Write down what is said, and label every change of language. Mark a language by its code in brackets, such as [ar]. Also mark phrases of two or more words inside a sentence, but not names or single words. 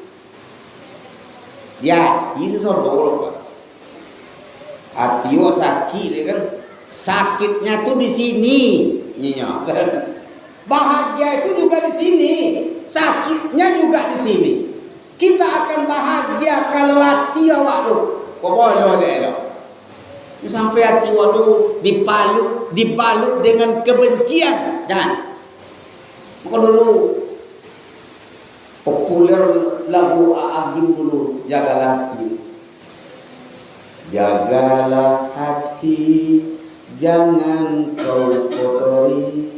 [id] Ya, ini sesuatu Pak. Hati wak sakit kan? Sakitnya tuh di sini, nyonya. Bahagia itu juga di sini, sakitnya juga di sini. Kita akan bahagia kalau hati awak tu, kau boleh deh. Sampai hati awak tu dibalut dengan kebencian, jangan. Maka dulu populer lagu Agim dulu, jagalah hati. Jagalah hati, jangan kau kotori.